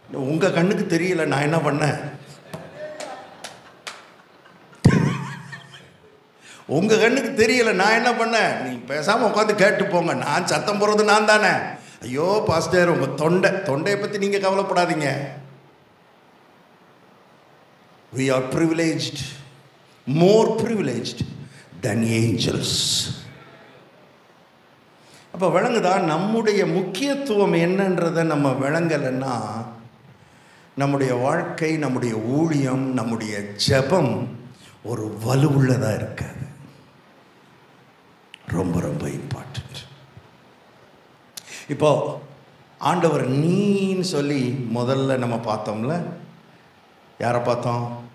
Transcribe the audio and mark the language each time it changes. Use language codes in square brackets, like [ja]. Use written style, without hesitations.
[ta] உங்கள் கண்ணுக்கு தெரியல, நான் என்ன பண்ணேன்? உங்கள் கண்ணுக்கு தெரியல, நான் என்ன பண்ணேன்? நீ பேசாமல் உட்காந்து கேட்டு போங்க. நான் சத்தம் போடுறது நான் தானே. ஐயோ பாஸ்டர், உங்கள் தொண்டையை பற்றி நீங்கள் கவலைப்படாதீங்க. [en] We are privileged, more privileged than angels. [ta] அப்போ விளங்குதா? நம்முடைய முக்கியத்துவம் என்னன்றதை நம்ம விளங்கலைன்னா நம்முடைய வாழ்க்கை, நம்முடைய ஊழியம், நம்முடைய ஜெபம் ஒரு வலுவுள்ளதாக இருக்காது. ரொம்ப ரொம்ப இம்பார்ட்டன்ட். இப்போ ஆண்டவர் நீன்னு சொல்லி முதல்ல நம்ம பார்த்தோம்ல, யாரை பார்த்தோம்?